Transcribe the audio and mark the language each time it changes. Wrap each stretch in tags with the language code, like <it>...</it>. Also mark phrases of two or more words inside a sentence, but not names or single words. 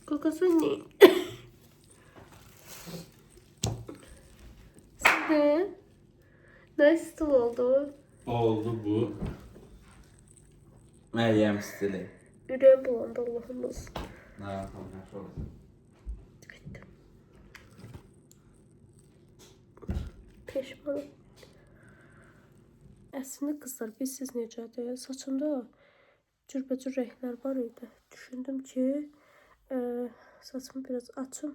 <tr>Arkasını ne? Şimdi ne stil oldu? Oldu bu. Meryem stili. Yüreğim bulandı Allah'ımız.</tr> <az>Narahat olmuş oldu. Peşmanım. Əslində qızlar, bilsiz necədir? Saçımda cürbəcür renklər var idi. Düşündüm ki, saçımı biraz açım.</az>